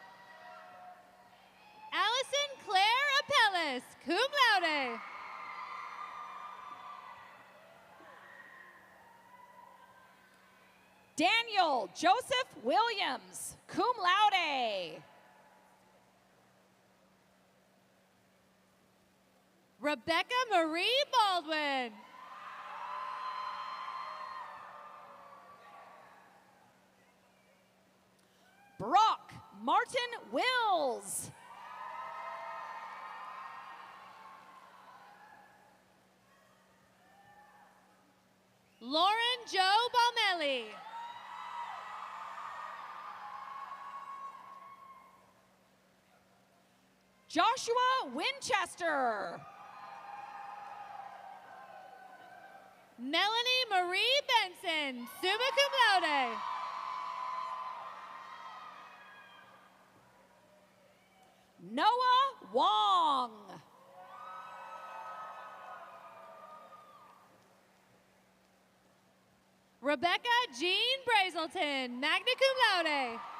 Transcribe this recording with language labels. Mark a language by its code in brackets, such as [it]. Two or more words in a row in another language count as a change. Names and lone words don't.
[en] Allison Claire Apellis, [la] cum laude. [en] Daniel Joseph Williams, [la] cum laude. [en] Rebecca Marie Baldwin. Brock Martin Wills. Lauren Joe Balmelli. Joshua Winchester. Melanie Marie Benson, [la] summa cum laude. [en] Noah Wong. Rebecca Jean Brazelton, [la] magna cum laude.